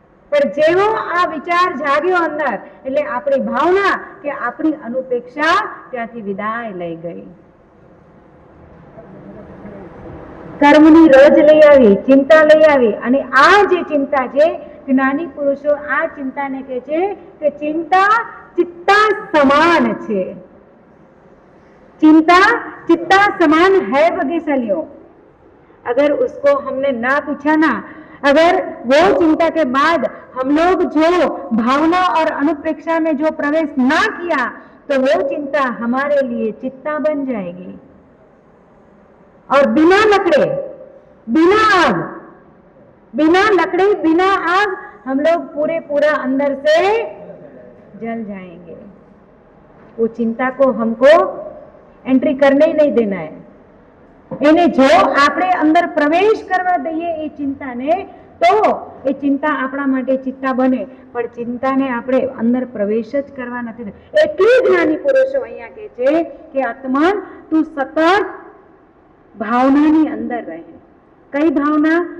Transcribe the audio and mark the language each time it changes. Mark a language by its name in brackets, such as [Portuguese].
[Gujarati] પણ જેવો આ વિચાર જાગ્યો અંદર, એટલે આપણી ભાવના કે આપણી અનુપેક્ષા ત્યાંથી વિદાય લઈ ગઈ. કર્મની રજ લઈ આવી, ચિંતા લઈ આવી. અને આ જે ચિંતા છે, જ્ઞાની પુરુષો આ ચિંતાને કહે છે કે ચિંતા चित्ता समान छे. [Hindi] चिंता चित्ता समान है भाग्यशालियों. अगर उसको हमने ना पूछा ना, अगर वो चिंता के बाद हम लोग जो भावना और अनुप्रेक्षा में जो प्रवेश ना किया, तो वो चिंता हमारे लिए चित्ता बन जाएगी. और बिना लकड़े, बिना आग, बिना लकड़ी, बिना आग हम लोग पूरे पूरा अंदर से जल जाएंगे. वो चिंता को हमको एंट्री करने ही नहीं देना है. [Gujarati] એને જો આપણે અંદર પ્રવેશ કરવા દઈએ એ ચિંતાને, તો એ ચિંતા આપણા માટે ચિત્તા બને. પણ ચિંતાને આપણે અંદર પ્રવેશ જ કરવા નથી. એટલી જ્ઞાની પુરુષો અહીંયા કહે છે કે આત્મન તું સતત ભાવનાની અંદર રહે. કઈ ભાવના?